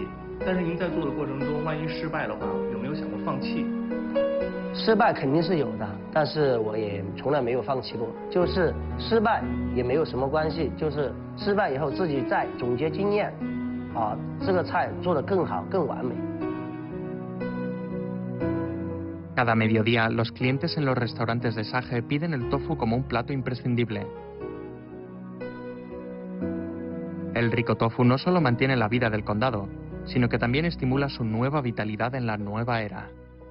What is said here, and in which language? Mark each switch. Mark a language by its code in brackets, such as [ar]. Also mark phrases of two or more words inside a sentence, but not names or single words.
[zh] 但是您在做的过程中，万一失败的话，有没有想过放弃？失败肯定是有的，但是我也从来没有放弃过。就是失败也没有什么关系，就是失败以后自己再总结经验，这个菜做得更好、更完美。 [es] Cada mediodía, los clientes en los restaurantes de Saje piden el tofu como un plato imprescindible. El rico tofu no solo mantiene la vida del condado, sino que también estimula su nueva vitalidad en la nueva era.